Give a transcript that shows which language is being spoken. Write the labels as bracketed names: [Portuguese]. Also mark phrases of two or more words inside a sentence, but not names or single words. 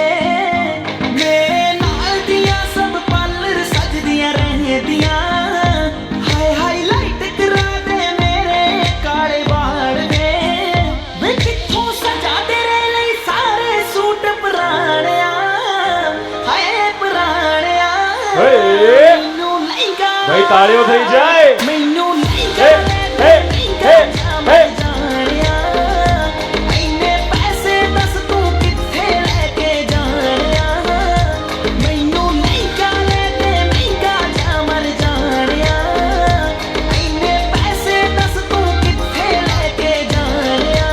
[Punjabi] ਮੇਰੇ ਨਾਲ ਦੀਆਂ ਸਭ ਪਾਰਲਰ ਸਜਦੀਆਂ ਰਹਿੰਦੀਆਂ, ਹਾਏ ਹਾਈਲਾਈਟ ਕਰਾ ਦੇ ਮੇਰੇ ਕਾਲੇ ਵਾਲ ਵੇ। ਵੇ ਕਿੱਥੋਂ ਸਜਾ ਤੇਰੇ ਲਈ ਸਾਰੇ ਸੂਟ ਪੁਰਾਣਿਆ, ਹਾਏ ਪੁਰਾਣਿਆ। હે ਮੈਨੂੰ ਲਹਿੰਗਾ [Gujarati] ભાઈ તાળીઓ થઈ જાય. [Punjabi] ਮੈਨੂੰ હે હે હે હે. ਜਾਣਿਆ, ਇੰਨੇ ਪੈਸੇ ਦੱਸ ਤੂੰ ਕਿੱਥੇ ਲੈ ਕੇ ਜਾਣਿਆ। ਮੈਨੂੰ ਮਹਿੰਗਾ ਲੈ ਤੇ ਮਹਿੰਗਾ ਜਾ ਮਰ ਜਾਣਿਆ, ਇੰਨੇ ਪੈਸੇ ਦੱਸ ਤੂੰ ਕਿੱਥੇ ਲੈ ਕੇ ਜਾਣਿਆ।